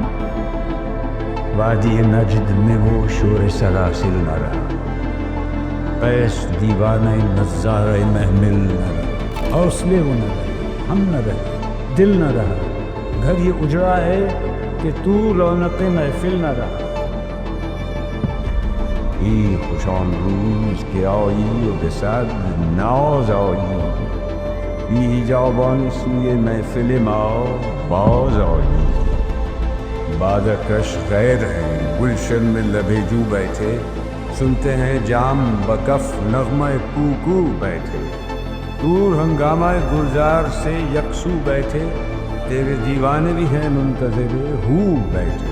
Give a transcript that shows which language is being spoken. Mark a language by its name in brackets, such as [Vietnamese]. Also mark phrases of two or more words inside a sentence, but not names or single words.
[Urdu] وادی نجد میں وہ شور سلاسل نہ رہا، قیس دیوانہ نظارہ محمل نہ رہا، حوصلے وہ نہ رہے، ہم نہ رہے، دل نہ رہا، گھر یہ اجڑا ہے کہ تو رونق محفل نہ رہا۔ [Persian] ای خوشان روز که آیی و به صد ناز آیی، بی جابان سوی محفل ما باز آیی۔ [Urdu] بادکش غیر ہیں گلشن میں لبے جو بیٹھے، سنتے ہیں جام بکف نغمہ کوکو بیٹھے، دور ہنگامہ گلزار سے یکسو بیٹھے، تیرے دیوانے بھی ہیں منتظر ہو بیٹھے۔